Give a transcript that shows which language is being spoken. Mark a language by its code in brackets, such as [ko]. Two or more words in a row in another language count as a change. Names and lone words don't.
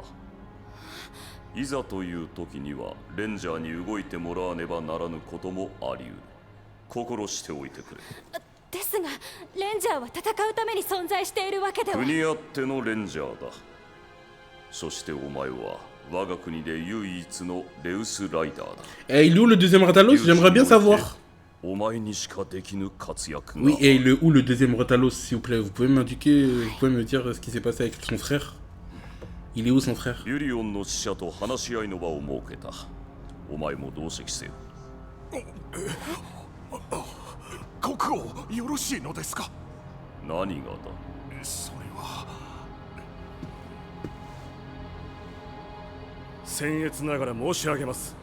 [ja] いざという時にはレンジャーに動いてもらわねばならぬこともあり得る。心しておいてくれ。ですが、レンジャーは戦うために存在しているわけでは。国あってのレンジャーだ。そしてお前は我が国で唯一のレウスライダーだ。 [fr] Et il est où le deuxième Ratalos? J'aimerais bien savoir. [ja] お前にしかできぬ活躍が。 [fr] Oui, et où le deuxième Ratalos, s'il vous plaît? Vous pouvez m'indiquer, vous pouvez me dire ce qui s'est passé avec son frère? Il est où son frère? [ja] ビュリオンの使者と話し合いの場を設けた。お前も同席せよ。国王、よろしいのですか。何がだ。それは僭越ながら申し上げます。